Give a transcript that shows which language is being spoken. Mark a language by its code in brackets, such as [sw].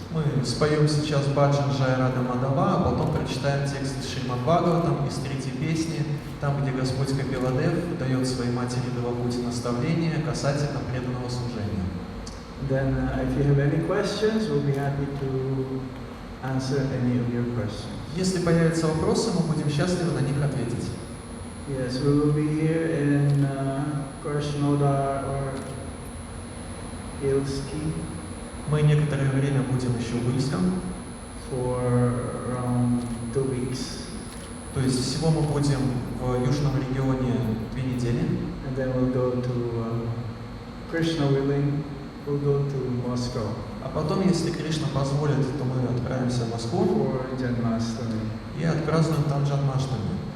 [ru] Мы споем сейчас баджан Джайрада Мадава, а потом прочитаем текст Шримад Бхагаватам из третьей песни, там, где Господь Капиладев дает своей матери Девахути наставления касательно преданного служения. [en] Then if you have any questions, we'll be happy to answer any of your questions. [ru] Если появятся вопросы, мы будем счастливы на них ответить. [en] Yes, we will be here in Krasnodar or Ilsky [ru] Мы некоторое время будем еще в Ильском, [en] for around 2 weeks. [ru] то есть всего мы будем в южном регионе 2 недели, [en] And then we'll go to Krishna willing, we'll go to Moscow [ru] а потом, если Кришна позволит, то мы отправимся в Москву [en] for Janmashtami. [ru] и отпразднуем там Джанмаштами.